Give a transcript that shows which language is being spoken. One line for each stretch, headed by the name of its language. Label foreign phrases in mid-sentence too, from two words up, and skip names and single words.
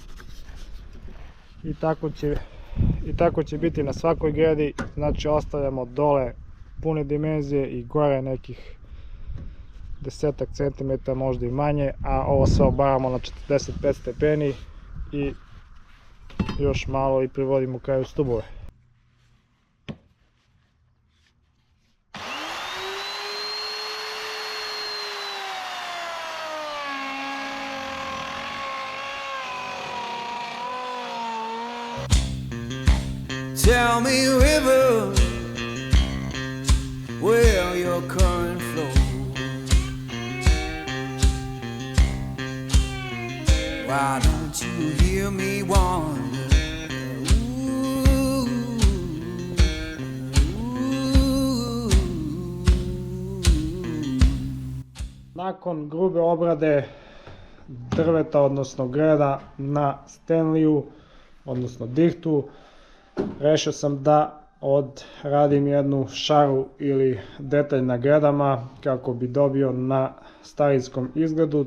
Serbian: I tako će biti na svakoj gredi, znači ostavljamo dole pune dimenzije i gore nekih 10 cm, možda i manje, a ovo sve obaramo na 45 stepeni i još malo i privodimo kraju stubove.
English: Tell me, river, where your current flows. Why don't you hear me wonder? Ooh, ooh.
Serbian: Nakon grube obrade drveta, odnosno greda na Stanleyu, odnosno dihtu, rešio sam da odradim jednu šaru ili detalj na gredama kako bi dobio na starinskom izgledu.